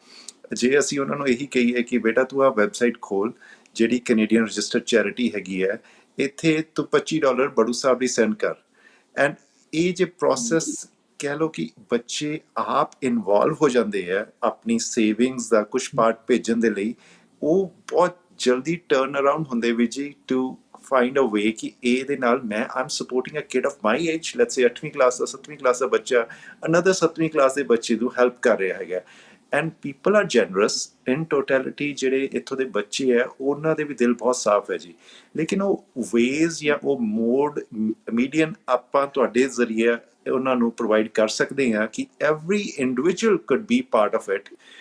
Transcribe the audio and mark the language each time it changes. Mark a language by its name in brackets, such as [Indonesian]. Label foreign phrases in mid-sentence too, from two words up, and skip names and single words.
[Punjabi] ਜੇ ਅਸੀਂ ਉਹਨਾਂ ਨੂੰ ਇਹੀ ਕਹੀਏ ਕਿ ਬੇਟਾ ਤੂੰ ਆਹ ਵੈਬਸਾਈਟ ਖੋਲ ਜਿਹੜੀ [English] Canadian registered charity [Punjabi] ਹੈਗੀ ਹੈ, ਇੱਥੇ ਤੂੰ $25 ਬੜੂ ਸਾਹਿਬ ਲਈ ਸੈਂਡ ਕਰ, ਐਂਡ ਇਹ ਜੇ ਪ੍ਰੋਸੈਸ ਕਹਿ ਲਓ ਕਿ ਬੱਚੇ ਆਪ ਇਨਵੋਲਵ ਹੋ ਜਾਂਦੇ ਆ ਆਪਣੀ ਸੇਵਿੰਗਸ ਦਾ ਕੁਛ ਪਾਰਟ ਭੇਜਣ ਦੇ ਲਈ, ਉਹ ਬਹੁਤ ਜਲਦੀ [English] turn around [Punjabi] ਹੁੰਦੇ ਵੀ ਜੀ [English] to find a way [Punjabi] ਕਿ ਇਹਦੇ ਨਾਲ ਮੈਂ [English] I'm supporting a kid of my age, let's say [Punjabi] 8ਵੀਂ ਕਲਾਸ ਦਾ 7ਵੀਂ ਕਲਾਸ ਦਾ ਬੱਚਾ another 7ਵੀਂ ਕਲਾਸ ਦੇ ਬੱਚੇ ਨੂੰ ਹੈਲਪ ਕਰ ਰਿਹਾ ਹੈਗਾ। [English] and people are generous in totality. [Punjabi] ਜਿਹੜੇ ਇੱਥੋਂ ਦੇ ਬੱਚੇ ਹੈ ਉਹਨਾਂ ਦੇ ਵੀ ਦਿਲ ਬਹੁਤ ਸਾਫ਼ ਹੈ ਜੀ, ਲੇਕਿਨ ਉਹ ਵੇਜ਼ ਜਾਂ ਉਹ [English] mode median [Punjabi] ਆਪਾਂ ਤੁਹਾਡੇ ਜ਼ਰੀਏ ਉਹਨਾਂ ਨੂੰ ਪ੍ਰੋਵਾਈਡ ਕਰ ਸਕਦੇ ਹਾਂ ਕਿ [English] every individual could be part of it.